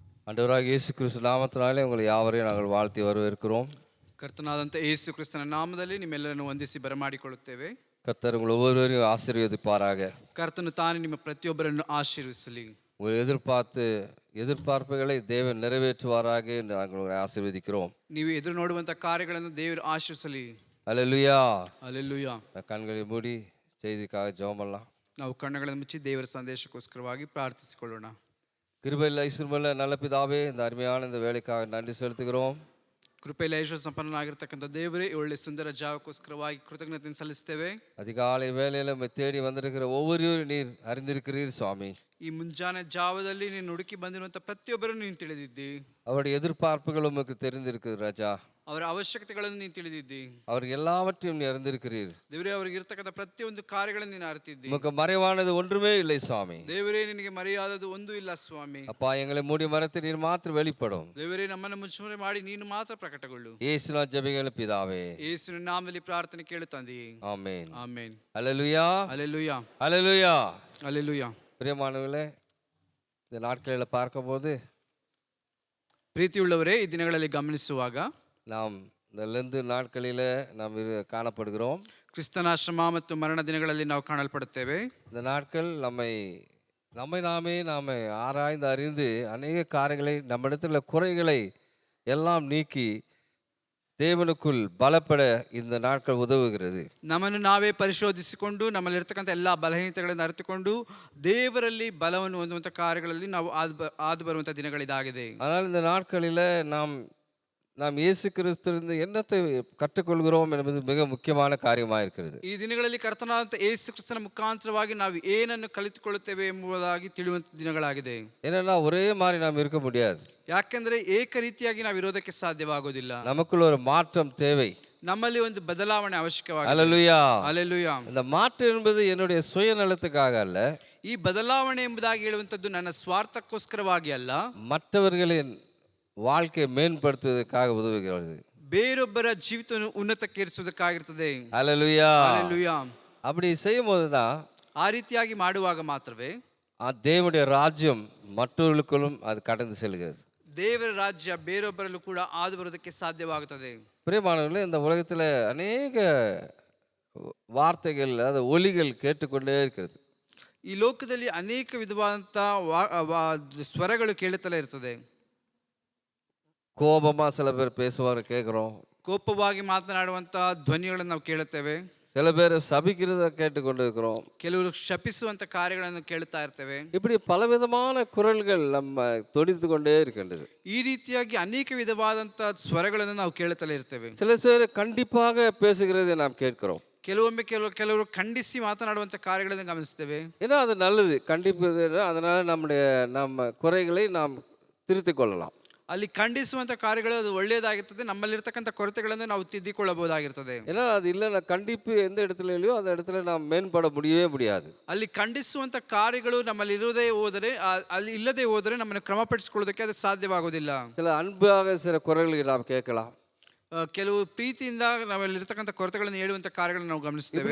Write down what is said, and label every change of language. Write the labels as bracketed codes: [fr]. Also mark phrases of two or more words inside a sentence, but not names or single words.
[ta] ஆண்டவராக இயேசு கிறிஸ்து நாமத்தினாலே உங்களை யாவரையும் நாங்கள் வாழ்த்தி வரவேற்கிறோம். [kn] ಕರ್ತನಾದಂಥ ಯೇಸು ಕ್ರಿಸ್ತನ ನಾಮದಲ್ಲಿ ನಿಮ್ಮೆಲ್ಲರನ್ನು ವಂದಿಸಿ ಬರಮಾಡಿಕೊಳ್ಳುತ್ತೇವೆ. [ta] கர்த்தர் உங்கள் ஒவ்வொருவரையும் ஆசீர்வதிப்பாராக. [kn] ಕರ್ತನು ತಾನೇ ನಿಮ್ಮ ಪ್ರತಿಯೊಬ್ಬರನ್ನು ಆಶೀರ್ವಿಸಲಿ. [ta] உங்கள் எதிர்பார்ப்புகளை தேவன் நிறைவேற்றுவாராக என்று நாங்கள் உங்களை ஆசீர்வதிக்கிறோம். [kn] ನೀವು ಎದುರು ನೋಡುವಂಥ ಕಾರ್ಯಗಳನ್ನು ದೇವರು ಆಶೀರ್ವಿಸಲಿ. [ta] அல்லேலூயா. [kn] ಅಲ್ಲೆಲ್ಲೂಯಾ. [ta] கண்களை மூடி செய்திக்காக ஜெபம் பண்ணலாம். [kn] ನಾವು ಕಣ್ಣುಗಳನ್ನು ಮುಚ್ಚಿ ದೇವರ ಸಂದೇಶಕ್ಕೋಸ್ಕರವಾಗಿ ಪ್ರಾರ್ಥಿಸಿಕೊಳ್ಳೋಣ. [ta] கிருபையில் ஐஸ்வர்யமுள்ள நல்ல பிதாவே, இந்த அருமையான இந்த வேலைக்காக நன்றி செலுத்துகிறோம். [kn] ಕೃಪೆಯಲ್ಲಿ ಐಶ್ವರ್ಯ ಸಂಪನ್ನನಾಗಿರ್ತಕ್ಕಂಥ ದೇವರೇ, ಒಳ್ಳೆ ಸುಂದರ ಜಾವಕ್ಕೋಸ್ಕರವಾಗಿ ಕೃತಜ್ಞತೆಯನ್ನು ಸಲ್ಲಿಸ್ತೇವೆ. [ta] அதிகாலை வேலையில் தேடி வந்திருக்கிற ஒவ்வொருவரும் நீர் அறிந்திருக்கிறீர் சுவாமி. [kn] ಈ ಮುಂಜಾನೆ ಜಾವದಲ್ಲಿ ನೀನು ಹುಡುಕಿ ಬಂದಿರುವಂಥ ಪ್ರತಿಯೊಬ್ಬರನ್ನು ನೀನು ತಿಳಿದಿದ್ದಿ. [ta] அவருடைய எதிர்பார்ப்புகள் உமக்கு தெரிந்திருக்கு ராஜா. [kn] ಅವರ ಅವಶ್ಯಕತೆಗಳನ್ನು ನೀನು ತಿಳಿದಿದ್ದಿ. [ta] அவர் எல்லாவற்றையும் நீ அறிந்திருக்கிறீர். [kn] ದೇವರೇ, ಅವರಿಗೆ ಇರ್ತಕ್ಕಂಥ ಪ್ರತಿಯೊಂದು ಕಾರ್ಯಗಳನ್ನು ನೀನು ಅರಿತಿದ್ದಿ. [ta] உமக்கு மறைவானது ஒன்றுமே இல்லை சுவாமி. [kn] ದೇವರೇ, ನಿನಗೆ ಮರೆಯಾದದು ಒಂದೂ ಇಲ್ಲ ಸ್ವಾಮಿ. [ta] அப்பா, எங்களை மூடி மறைத்து நீர் மாத்திரம் வெளிப்படும். [kn] ದೇವರೇ, ನಮ್ಮನ್ನು ಮುಚ್ಚುಮರೆ ಮಾಡಿ ನೀನು ಮಾತ್ರ ಪ್ರಕಟಗೊಳ್ಳು. [ta] இயேசுவின் ஜெபங்கள் பிதாவே. [kn] ಯೇಸುವಿನ ನಾಮದಲ್ಲಿ ಪ್ರಾರ್ಥನೆ ಕೇಳು ತಂದೆಯೇ. [ta] ஆமென். [kn] ಆಮೆನ್. [ta] அல்லேலூயா. [kn] ಅಲ್ಲೆಲ್ಲೂಯಾ. [ta] அல்லேலூயா. [kn] ಅಲ್ಲೆಲ್ಲೂಯಾ. [ta] பிரியமானவர்களே, இந்த நாட்களில் பார்க்கும்போது [kn] ಪ್ರೀತಿಯುಳ್ಳವರೇ, ಈ ದಿನಗಳಲ್ಲಿ ಗಮನಿಸುವಾಗ [ta] நாம் இந்த லெந்து நாட்களில் நாம் காணப்படுகிறோம். [kn] ಕ್ರಿಸ್ತನಾಶ್ರಮ ಮತ್ತು ಮರಣ ದಿನಗಳಲ್ಲಿ ನಾವು ಕಾಣಲ್ಪಡುತ್ತೇವೆ. [ta] இந்த நாட்கள் நாமே ஆராய்ந்து அறிந்து அநேக காரியங்களை நம்மிடத்தில் குறைகளை எல்லாம் நீக்கி தேவனுக்குள் பலப்பட இந்த நாட்கள் உதவுகிறது. [kn] ನಮ್ಮನ್ನು ನಾವೇ ಪರಿಶೋಧಿಸಿಕೊಂಡು ನಮ್ಮಲ್ಲಿರ್ತಕ್ಕಂಥ ಎಲ್ಲ ಬಲಹೀನತೆಗಳನ್ನು ಅರಿತುಕೊಂಡು ದೇವರಲ್ಲಿ ಬಲವನ್ನು ಹೊಂದುವಂಥ ಕಾರ್ಯಗಳಲ್ಲಿ ನಾವು ಆದು ಬರುವಂಥ ದಿನಗಳಿದಾಗಿದೆ. [ta] ஆனால் இந்த நாட்களில் நாம் இயேசு கிறிஸ்துவிலிருந்து என்னத்தை கற்றுக்கொள்கிறோம் என்பது மிக முக்கியமான காரியமாக இருக்கிறது. [kn] ಈ ದಿನಗಳಲ್ಲಿ ಕರ್ತನಾದಂಥ ಯೇಸು ಕ್ರಿಸ್ತನ ಮುಖಾಂತರವಾಗಿ ನಾವು ಏನನ್ನು ಕಲಿತುಕೊಳ್ಳುತ್ತೇವೆ ಎಂಬುದಾಗಿ ತಿಳಿಯುವಂಥ ದಿನಗಳಾಗಿದೆ. [ta] ஏன்னா ஒரே மாதிரி நாம் இருக்க முடியாது. [kn] ಯಾಕೆಂದ್ರೆ ಏಕ ರೀತಿಯಾಗಿ ನಾವು ಇರೋದಕ್ಕೆ ಸಾಧ್ಯವಾಗೋದಿಲ್ಲ. [ta] நமக்குள்ள ஒரு மாற்றம் தேவை. [kn] ನಮ್ಮಲ್ಲಿ ಒಂದು ಬದಲಾವಣೆ ಅವಶ್ಯಕವಾಗಿದೆ. [ta] அல்லேலூயா. [kn] ಅಲ್ಲೆಲ್ಲೂಯಾ. [ta] இந்த மாற்றம் என்பது என்னுடைய சுயநலத்துக்காக அல்ல. [kn] ಈ ಬದಲಾವಣೆ ಎಂಬುದಾಗಿ ಹೇಳುವಂಥದ್ದು ನನ್ನ ಸ್ವಾರ್ಥಕ್ಕೋಸ್ಕರವಾಗಿ ಅಲ್ಲ, [ta] மற்றவர்களின் வாழ்க்கையை மேம்படுத்துவதற்காக உதவுகிறது. [kn] ಬೇರೊಬ್ಬರ ಜೀವಿತವನ್ನು ಉನ್ನತಕ್ಕೇರಿಸುವುದಕ್ಕಾಗಿರ್ತದೆ. [ta] அல்லேலூயா. [kn] ಅಲ್ಲೆಲ್ಲೂಯಾ. [ta] அப்படி செய்யும் போதுதான் [kn] ಆ ರೀತಿಯಾಗಿ ಮಾಡುವಾಗ ಮಾತ್ರವೇ [ta] தேவனுடைய ராஜ்யம் மற்றவர்களுக்குள்ளும் அது கடந்து செல்கிறது. [kn] ದೇವರ ರಾಜ್ಯ ಬೇರೊಬ್ಬರಲ್ಲೂ ಕೂಡ ಆದು ಬರೋದಕ್ಕೆ ಸಾಧ್ಯವಾಗುತ್ತದೆ. [ta] பிரியமானவர்களே, இந்த உலகத்தில் அநேக வார்த்தைகள், அது ஒலிகள் கேட்டுக்கொண்டே இருக்கிறது. [kn] ಈ ಲೋಕದಲ್ಲಿ ಅನೇಕ ವಿಧವಾದಂಥ ಸ್ವರಗಳು ಕೇಳುತ್ತಲೇ ಇರ್ತದೆ. [ta] கோபமா சில பேர் பேசுவார் கேட்குறோம். [kn] ಕೋಪವಾಗಿ ಮಾತನಾಡುವಂಥ ಧ್ವನಿಗಳನ್ನು ನಾವು ಕೇಳುತ್ತೇವೆ. [ta] சில பேர் சபிக்கிறத கேட்டுக்கொண்டு இருக்கிறோம். [kn] ಕೆಲವರು ಶಪಿಸುವಂಥ ಕಾರ್ಯಗಳನ್ನು ಕೇಳುತ್ತಾ ಇರ್ತೇವೆ. [ta] இப்படி பலவிதமான குரல்கள் நம்ம தொடித்து கொண்டே இருக்கின்றது. [kn] ಈ ರೀತಿಯಾಗಿ ಅನೇಕ ವಿಧವಾದಂಥ ಸ್ವರಗಳನ್ನು ನಾವು ಕೇಳುತ್ತಲೇ ಇರ್ತೇವೆ. [ta] சில பேர் கண்டிப்பாக பேசுகிறதை நாம் கேட்கிறோம். [kn] ಕೆಲವೊಮ್ಮೆ ಕೆಲವರು ಖಂಡಿಸಿ ಮಾತನಾಡುವಂಥ ಕಾರ್ಯಗಳನ್ನು ಗಮನಿಸ್ತೇವೆ. [ta] ஏன்னா அது நல்லது, கண்டிப்பு. அதனால நம்ம குறைகளை நாம் திருத்திக் கொள்ளலாம். [kn] ಅಲ್ಲಿ ಖಂಡಿಸುವಂಥ ಕಾರ್ಯಗಳು ಅದು ಒಳ್ಳೆಯದಾಗಿರ್ತದೆ. ನಮ್ಮಲ್ಲಿರ್ತಕ್ಕಂಥ ಕೊರತೆಗಳನ್ನು ನಾವು ತಿದ್ದಿಕೊಳ್ಳಬಹುದಾಗಿರ್ತದೆ. [ta] ஏன்னா அது இல்லைன்னா கண்டிப்பு எந்த இடத்துல இல்லையோ அந்த இடத்துல நாம் மேம்பட முடியவே முடியாது. [kn] ಅಲ್ಲಿ ಖಂಡಿಸುವಂಥ ಕಾರ್ಯಗಳು ನಮ್ಮಲ್ಲಿ ಇಲ್ಲದೆ ಹೋದರೆ ನಮ್ಮನ್ನು ಕ್ರಮಪಡಿಸಿಕೊಳ್ಳೋದಕ್ಕೆ ಅದು ಸಾಧ್ಯವಾಗುವುದಿಲ್ಲ. [ta] சில அன்பாக சில குரல்களை நாம் கேட்கலாம். [kn] ಕೆಲವು ಪ್ರೀತಿಯಿಂದ ನಮ್ಮಲ್ಲಿರ್ತಕ್ಕಂಥ ಕೊರತೆಗಳನ್ನು ಹೇಳುವಂಥ ಕಾರ್ಯಗಳನ್ನು ನಾವು ಗಮನಿಸ್ತೇವೆ.